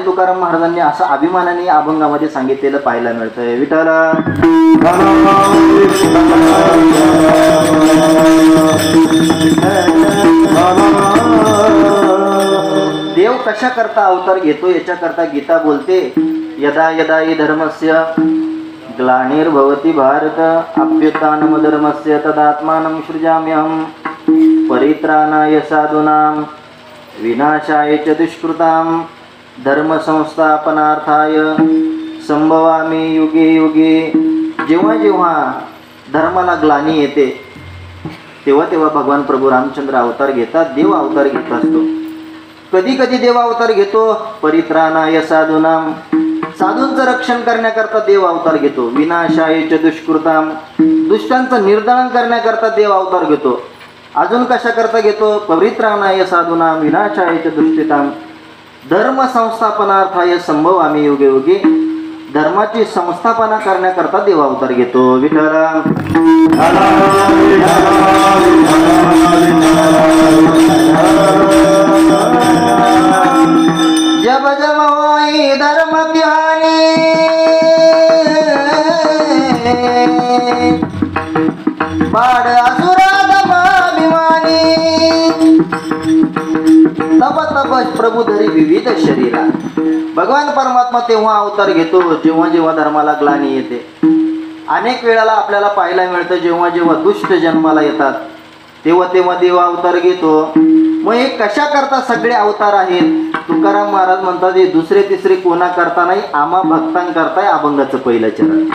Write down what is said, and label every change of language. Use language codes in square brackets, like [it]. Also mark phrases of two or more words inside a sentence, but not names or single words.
[mr] तुकाराम महाराजांनी असं अभिमानाने अभंगामध्ये सांगितलेलं पाहायला मिळतंय. विठ्ठला देव कशा करता अवतार घेतो याच्याकरता गीता बोलते, [sa] यदा यदा हि धर्मस्य ग्लानिर्भवति भारत अभ्युत्थानम धर्मस्य तदात्मानं सृजाम्यहं परित्राणाय साधूनां विनाशाय च दुष्कृतां धर्म संस्थापनार्थाय संभवामि युगे युगे. [mr] जेव्हा जेव्हा धर्माला ग्लानी येते तेव्हा तेव्हा भगवान प्रभू रामचंद्र अवतार घेतात, देव अवतार घेत असतो. कधी कधी देव अवतार घेतो [sa] परित्राणाय साधूनां, [mr] साधूंचं रक्षण करण्याकरता देव अवतार घेतो. [sa] विनाशाय च दुष्कृतां, [mr] दुष्टांचं निर्दालन करण्याकरता देव अवतार घेतो. अजून कशा करता घेतो? [sa] परित्राणाय साधूनां विनाशाय च दुष्कृतां धर्म संस्थापनार्थाय संभवामि युगे युगे. [mr] धर्माची संस्थापना करण्याकरता देव अवतार घेतो. [awa] विठ्ठला जब जब होई धर्म ज्ञानी बाड असुरा दमाभिमानी तब तब प्रभू धरी विविध शरीरा. [mr] भगवान परमात्मा तेव्हा अवतार घेतो जेव्हा जेव्हा धर्माला ग्लानी येते. अनेक वेळाला आपल्याला पाहायला मिळतं जेव्हा जेव्हा दुष्ट जन्माला येतात तेव्हा तेव्हा देव अवतार घेतो. मग हे कशा करता सगळे अवतार आहेत? तुकाराम महाराज म्हणतात हे दुसरे तिसरे कोणा करता नाही, आम्हा भक्तांकरता अभंगाचं पहिलं चरण.